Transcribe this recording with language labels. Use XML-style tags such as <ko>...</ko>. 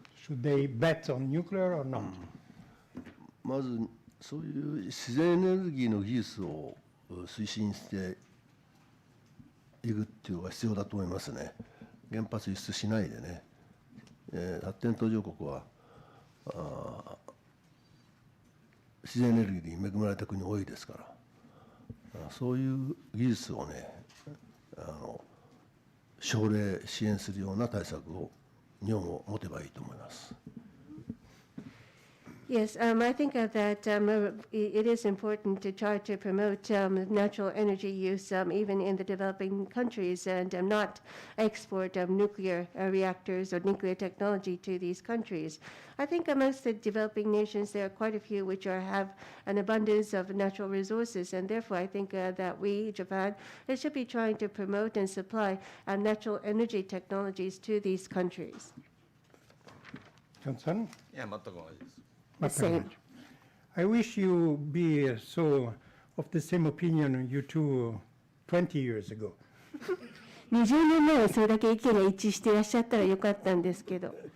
<en>Should they bet on nuclear or not?</en> <ja>まずそういう自然エネルギーの技術を推進していくっていうのが必要だと思いますね。原発輸出しないでね、発展途上国は自然エネルギーに恵まれた国多いですから、そういう技術をね、奨励支援するような対策を日本も持てばいいと思います。</ja> <en>Yes, I think that it is important to try to promote natural energy use even in the developing countries and not export nuclear reactors or nuclear technology to these countries. I think amongst the developing nations, there are quite a few which have an abundance of natural resources, and therefore I think that we, Japan, should be trying to promote and supply natural energy technologies to these countries. Johnson?</en> <ja>いや、全く同じです。</ja> <en>Same. I wish you be so of the same opinion you two 20 years ago.</en> <ja>20年前はそれだけ意見が一致していらっしゃったらよかったんですけど。</ja>